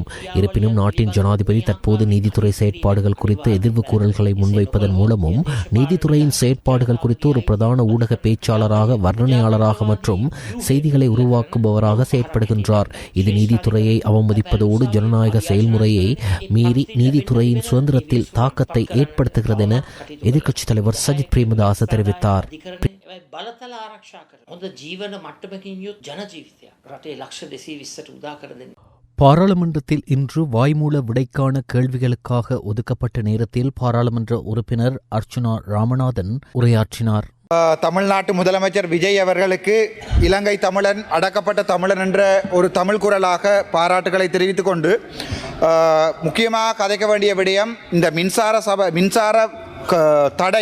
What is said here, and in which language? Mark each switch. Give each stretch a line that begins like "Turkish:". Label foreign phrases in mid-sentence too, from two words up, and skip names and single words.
Tamil: இருப்பினும் நாட்டின் ஜனாதிபதி தற்போது நீதித்துறை செயற்பாடுகள் குறித்து எதிர்வு கூறல்களை முன்வைப்பதன் மூலமும் நீதித்துறையின் செயற்பாடுகள் குறித்து ஒரு பிரதான ஊடக பேச்சாளராக, வர்ணனையாளராக மற்றும் செய்திகளை உருவாக்குபவராக செயற்படுகின்றார். இது நீதித்துறையை அவமதிப்பதோடு ஜனநாயக செயல்முறையை மீறி நீதித்துறையின் சுதந்திரத்தில் தாக்கத்தை ஏற்படுத்துகிறது என எதிர்க்கட்சித் தலைவர் சஜித் பிரேமதாச தெரிவித்தார்.
Sinhala: බලතල ආරක්ෂා කර හොඳ ජීවන මට්ටමකින් යුත් ජන ජීවිතයක් රටේ ලක්ෂ 220ට උදා කර දෙන්න.
Tamil: பாராளுமன்றத்தில் இன்று வாய்மூல விடைக்கான கேள்விகளுக்காக ஒதுக்கப்பட்ட நேரத்தில் பாராளுமன்ற உறுப்பினர் அர்ச்சுனா ராமநாதன் உரையாற்றினார். தமிழ்நாட்டு முதலமைச்சர் விஜய் அவர்களுக்கு இலங்கை தமிழன், அடக்கப்பட்ட தமிழன் என்ற ஒரு தமிழ் குரலாக பாராட்டுகளை தெரிவித்துக் கொண்டு, முக்கியமாக கதைக்க வேண்டிய விடயம் இந்த மின்சார தடை.